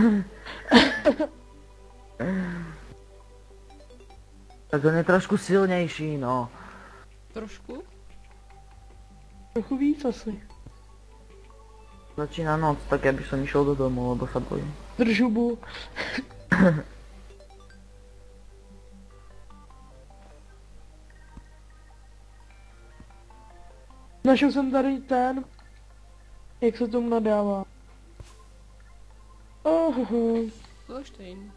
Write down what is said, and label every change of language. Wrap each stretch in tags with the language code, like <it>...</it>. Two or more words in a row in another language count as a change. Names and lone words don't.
<cs>Tak on je trošku silnější, no. Trošku? Trochu víc asi.</cs> <sk>Začína noc, tak ja by som išiel do domu, lebo sa bojím.</sk> <cs>Drž hubu. Našel jsem tady ten, jak se tomu nadává. Zloštejn.</cs>